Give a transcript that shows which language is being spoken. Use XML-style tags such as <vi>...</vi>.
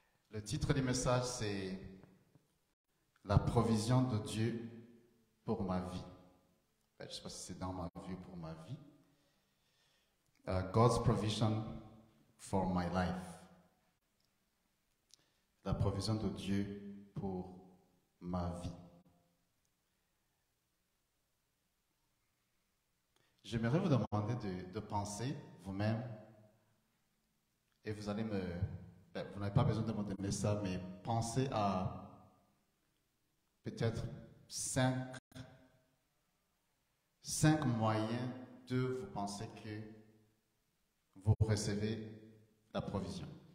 <fr>Le titre du message, c'est « La provision de Dieu pour ma vie ». Je ne sais pas si c'est dans ma vie ou pour ma vie.</fr> <en>God's provision for my life.</en> <fr>La provision de Dieu pour ma vie. J'aimerais vous demander de penser vous-même, et vous allez vous n'avez pas besoin de me donner ça, mais pensez à peut-être 5 moyens de vous penser que vous recevez la provision.</fr>